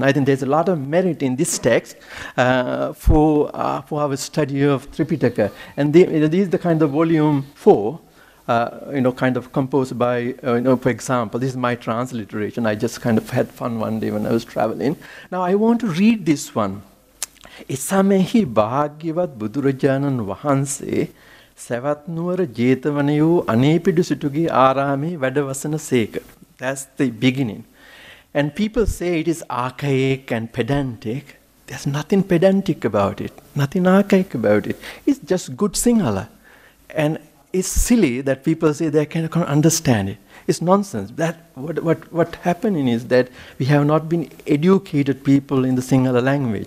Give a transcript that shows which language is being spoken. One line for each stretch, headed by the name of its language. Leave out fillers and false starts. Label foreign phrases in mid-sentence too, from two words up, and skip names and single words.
English: I think there's a lot of merit in this text for our study of Tripitaka. And this is the kind of volume 4, kind of composed by, for example, this is my transliteration. I just kind of had fun one day when I was traveling. Now I want to read this one.
Sinhala: එසමයෙහි භාග්‍යවත් බුදුරජාණන් වහන්සේ සැවත් නුවර ජේතවනයෝ අනේපිඩු සිටුගේ ආරාමේ වැඩවසන සේක.
English: That's the beginning. And people say it is archaic and pedantic. There's nothing pedantic about it, nothing archaic about it. It's just good Sinhala. And it's silly that people say they can't understand it. It's nonsense. That what happening is that we have not been educated people in the Sinhala language.